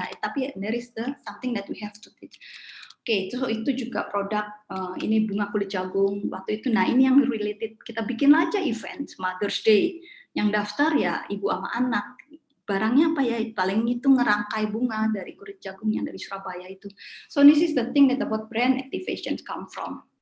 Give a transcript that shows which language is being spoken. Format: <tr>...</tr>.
<id>Nah, tapi</id> <en>there is something that we have to teach.</en> <id>Oke, so itu juga produk ini bunga kulit jagung waktu itu. Nah, ini yang related, kita bikin aja event Mother's Day. Yang daftar ya ibu sama anak. Barangnya apa ya? Paling itu ngerangkai bunga dari kulit jagung yang dari Surabaya itu.</id> <en>So this is the thing that about brand activations come from.</en>